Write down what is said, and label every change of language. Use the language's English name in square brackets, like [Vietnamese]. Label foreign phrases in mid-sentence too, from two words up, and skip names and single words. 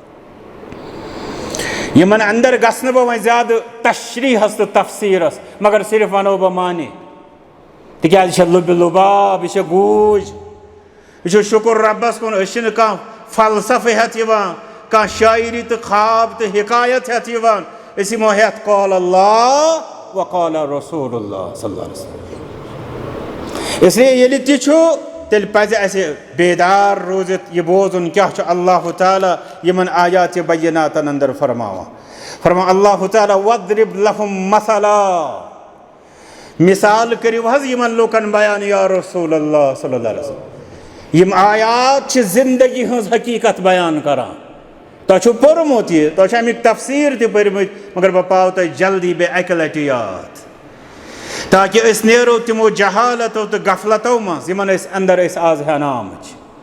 [Kashmiri] یِمن اندر گژھٕ نہٕ بہٕ وۄنۍ زیادٕ تشریحس تہٕ تفسیٖرس مگر صرف ونو بہٕ معنی تِکیٛازِ یہِ چھےٚ لُبہِ لُباب یہِ چھےٚ گوٗج یہِ چھُ شُکُر رۄبس کُن. أسۍ چھِنہٕ کانٛہہ فلسفہٕ ہٮ۪تھ یِوان کانٛہہ شاعری تہٕ خواب تہٕ حکایت ہٮ۪تھ یِوان أسۍ یِمو ہٮ۪تھ [Arabic] قال اللہ و قال رسول اللہ صلی اللہ علیہ وسلم. [Kashmiri] اسلیے ییٚلہِ تہِ چھُ تیٚلہِ پزِ اسہِ بیدار روٗزِتھ یہِ بوزُن کیٛاہ چھُ اللہ تعالیٰ یِمن آیاتِ بیناتن اندر فرماوان. فرمان اللہ تعالیٰ [Arabic] وَضْرِبْ لَهُمْ مَثَلًا [Kashmiri] مثال کٔرِو حظ یِمن لُکن بیان [Arabic] یا رسول اللہ صلی اللہ علیہ وسلم. [Kashmiri] یِم آیات چھِ زندگی ہٕنٛز حقیٖقت بیان کران. تۄہہِ چھُو پوٚرمُت یہِ تۄہہِ چھِ امیُک تفسیٖر تہِ پٔرمٕتۍ مگر بہٕ پاو تۄہہِ جلدی بیٚیہِ اکہِ لٹہِ یاد تاکہِ أسۍ نیرو تِمو جہالتو تہٕ غفلتو منٛز یِمن أسۍ اندر ٲسۍ آز ہٮ۪نہٕ آمٕتۍ.